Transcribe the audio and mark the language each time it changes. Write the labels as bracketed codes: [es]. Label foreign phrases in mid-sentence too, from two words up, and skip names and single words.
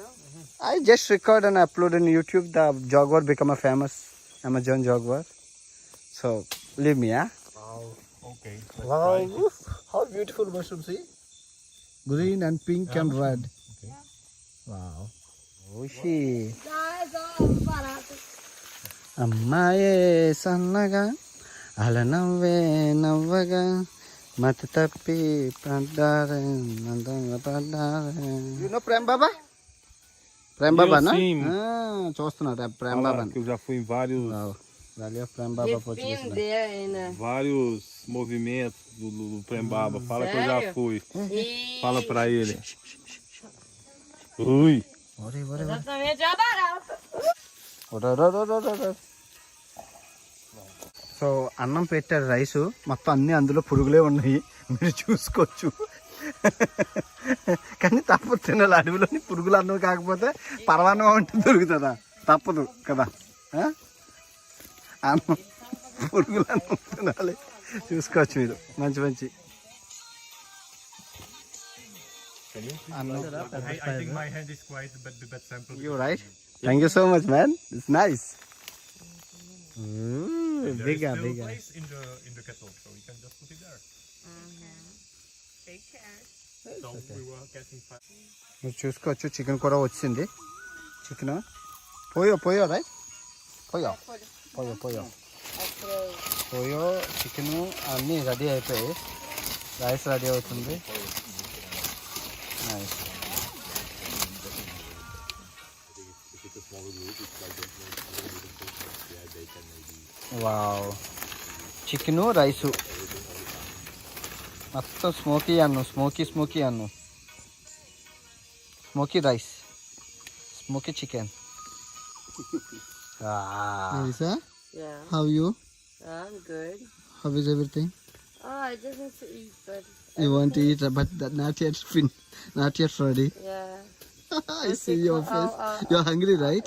[en] I just record and upload on YouTube. The Jaguar become a famous Amazon Jaguar. So leave me, yeah? Okay. Wow. How beautiful mushroom, see? Green and pink and red. Okay. Wow. Oshi. Guys, [pt] oh, barato. [te] అమ్మాయే సన్నగా అల నవ్వే నవ్వగా మతి తప్పి పడ్డారే ప్రేమ్ బాబా. ప్రేమ్ బాబా [pt] Sim. [te] చూస్తున్నాడు ప్రేమ్ బాబా. [pt] Que eu já fui em vários [te] వాల్యూ ప్రేమ్ బాబా [en] You've [te] పోర్చుగీస్. [en] been there in a... [pt] vários movimentos do Prembaba. Fala que eu já Sério? fui. Fala pra ele. Ui. Exatamente a barata. [te] సో అన్నం పెట్టారు, రైసు మొత్తం అన్ని అందులో పురుగులే ఉన్నాయి, మీరు చూసుకోవచ్చు. కానీ తప్పదు తినాలి, అడవిలోని పురుగులు అన్నం కాకపోతే పరవాన్నం అంటే దొరుకుతుందా? తప్పదు కదా. అన్నం పురుగులు అన్నం తినాలి, చూసుకోవచ్చు మీరు. మంచి మంచి [en] I think my hand is quite the best sample. You right? Thank you so much, man. It's nice. There Bigger, is still bigger. place in the kettle, so we can just put it there. Big cat. So we were getting fat. [te] మీరు చూసుకోవచ్చు, చికెన్ కూడా వచ్చింది. చికెన్ పోయో రైట్, పోయో చికెన్ అన్నీ రెడీ అయిపోయాయి. [en] Rice ready [te] అవుతుంది. నైస్. [en] Wow, chicken rice [te] మొత్తం స్మోకీ అన్ను, స్మోకీ అన్ను, [en] smoky rice, smoky chicken. Melissa, Yeah, how are you? I'm good. How is everything? Oh, I just need to eat, but... You want to eat, but not yet ready. Yeah. I see your face. You're hungry, right?